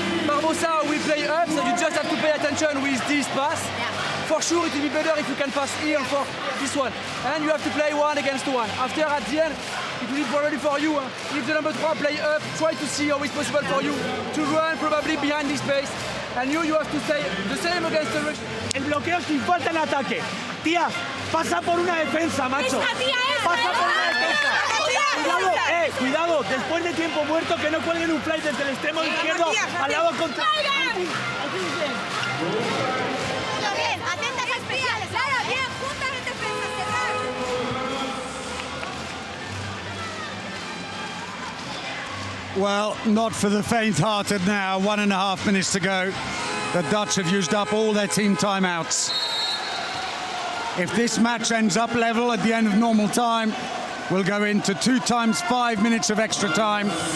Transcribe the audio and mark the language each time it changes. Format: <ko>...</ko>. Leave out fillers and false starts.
<en>Barbosa, we play up, so you just have to pay attention with this pass. For sure, it will be better if you can pass here for this one. And you have to play 1 against 1. After, at the end, it will be probably for you. If the number 3 play up, try to see how it's possible for you to run probably behind this space. And you have to stay the same against the rush.</en> <es>El bloqueo sin falta en ataque. Tía, pasa por una defensa, macho. Pasa por una defensa. Cuidado, cuidado. Después de tiempo muerto, que no cuelguen un fly desde el extremo izquierdo al lado contra... Bien, atentas las especiales. Claro, bien, juntas en defensa, cerrar.</es> <en>Well, not for the faint-hearted now. 1.5 minutes to go. The Dutch have used up all their team timeouts. If this match ends up level at the end of normal time, we'll go into 2 times 5 minutes of extra time.</en>